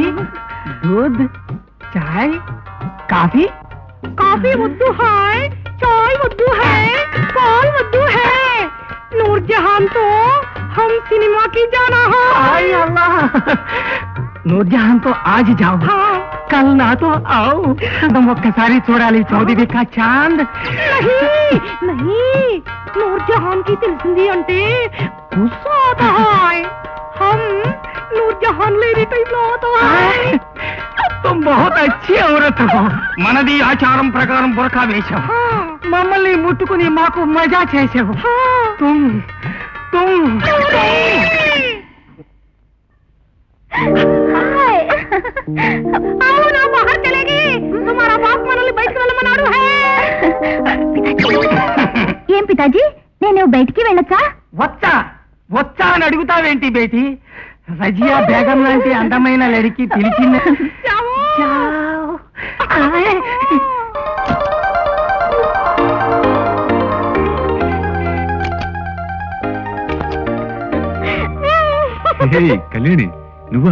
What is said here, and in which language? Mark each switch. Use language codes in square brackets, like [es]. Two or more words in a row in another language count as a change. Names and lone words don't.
[hi] दूध, चाय, कॉफी? कॉफी वद्दू है, चाय वद्दू है, पाल वद्दू है। नूरजहान तो हम सिनेमा की जाना है। हाय अल्लाह, नूरजहान तो आज जाओ, हाँ। कल ना तो आओ। तुम [te] ఒక్కసారి చూడాలి [hi] చౌదరి కా చాంద్. नहीं नहीं, नूरजहान की [te] తెలిసింది అంటే [hi] गुस्सा आता है। हम नूरजहान लेने टाइम లో आता है। तुम बहुत अच्छी औरत हो. [te] మనది ఆచారం ప్రకారం బురకా వేశావు, [hi] हाँ। [te] మమ్మల్ని ముట్టుకుని మాకు మజా చేసావు. [hi] हाँ। तुम आओ ना, बाहर चलेगी। तुम्हारा बाप [te] మనల్ని బయటికి వెళ్ళమన్నాడు [hi] है। [te] ఏం పితాజీ, నేను బయటికి వెళ్ళొచ్చా? వచ్చా వచ్చా అని అడుగుతావేంటి బేటి? రజియా బేగం లాంటి అందమైన లడికి పిలిచింది. [hi] जाओ। [te] కళ్యాణి, నువ్వా?